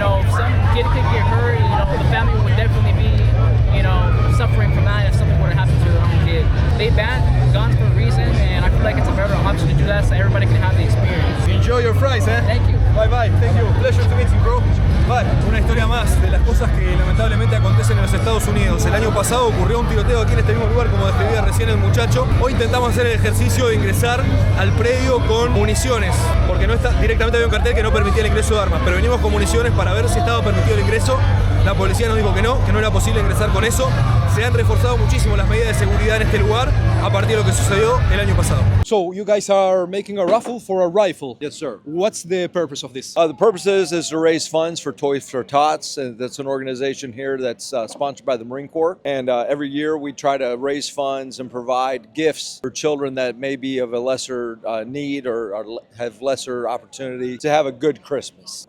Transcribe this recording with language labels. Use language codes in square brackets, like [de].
[en] Some kid could get hurt. The family would definitely be, suffering from that if something were to happen to their own kid. They banned guns for a reason, and I feel like it's a better option to do that so everybody can have the experience. Enjoy your fries, eh? Thank you. Bye. Thank you. Pleasure to meet you, bro. [es] Vale, una historia más de las cosas que lamentablemente acontecen en los Estados Unidos. El año pasado ocurrió un tiroteo aquí en este mismo lugar, como describía recién el muchacho. Hoy intentamos hacer el ejercicio de ingresar al predio con municiones, porque directamente había un cartel que no permitía el ingreso de armas, pero venimos con municiones para ver si estaba permitido el ingreso. La policía nos dijo que no era posible ingresar con eso. Se han reforzado muchísimo las medidas de seguridad en este lugar a partir de lo que sucedió el año pasado. [en] So you guys are making a raffle for a rifle. Yes, sir. What's the purpose of this? The purpose is to raise funds for Toys for Tots, and that's an organization here that's sponsored by the Marine Corps. And every year we try to raise funds and provide gifts for children that may be of a lesser need or have lesser opportunity to have a good Christmas.